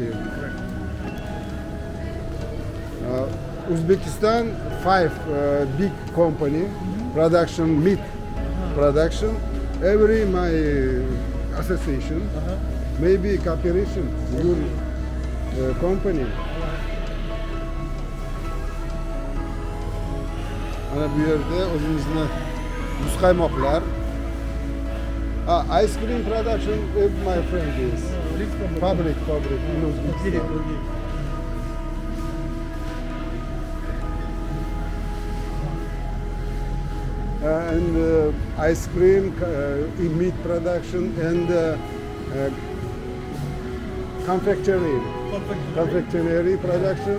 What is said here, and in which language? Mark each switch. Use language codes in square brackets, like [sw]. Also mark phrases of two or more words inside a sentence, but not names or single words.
[en] Uzbekistan 5 big company production meat production. Every my association maybe cooperation your company. [uz] Mana bu yerda o'zimizni muzqaymoqlar. [en] Ice cream production with my friend is fabric in Uzbekistan. And ice cream, meat production, and confectionery production.